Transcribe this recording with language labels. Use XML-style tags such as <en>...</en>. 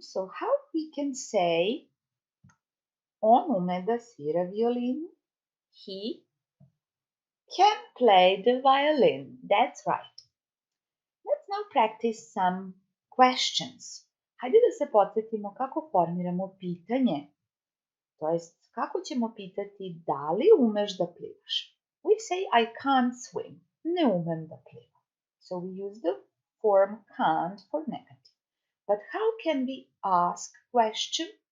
<en>So how we can say</en> <sr>on ume da svira violinu?</sr> <en>He can play the violin. That's right. Let's now practice some questions.</en> <sr>Hajde da se podsjetimo kako formiramo pitanje. To jest, kako ćemo pitati da li umeš da plivaš?</sr> <en>We say I can't swim.</en> <sr>Ne umem da plivam.</sr> <en>So we use the form can't for negative. But how can we ask question?</en>